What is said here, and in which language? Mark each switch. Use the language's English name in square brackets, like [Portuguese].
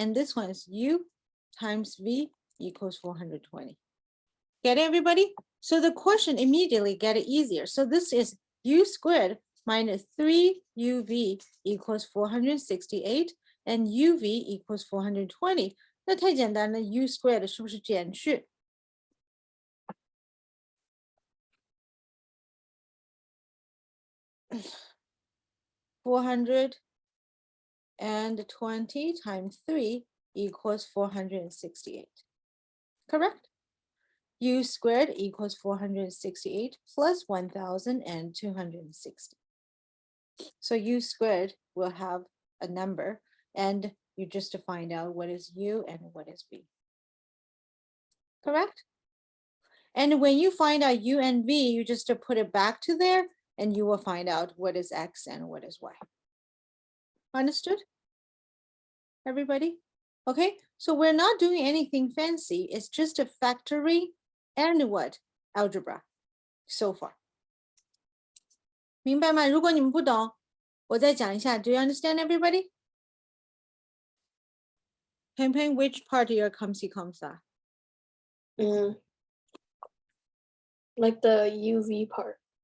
[English] And this one is u times v equals 420. Get it, everybody? So the question immediately get it easier. So this is u squared minus 3uv equals 468 and uv equals 420. [Chinese] 那太简单了 ，u squared 是不是减去420 [English] times 3 equals 468. Correct? U squared equals 468 plus 1,260. So u squared will have a number, and you just to find out what is u and what is v. Correct? And when you find out u and v, you just to put it back to there, and you will find out what is x and what is y. Understood? Everybody? Okay, so we're not doing anything fancy. It's just a factoring and what? Algebra so far. [Chinese] 明白吗？如果你们不懂，我再讲一下。 [English] Do you understand, everybody? Pin, which part your COMC comes are? Like the UV part.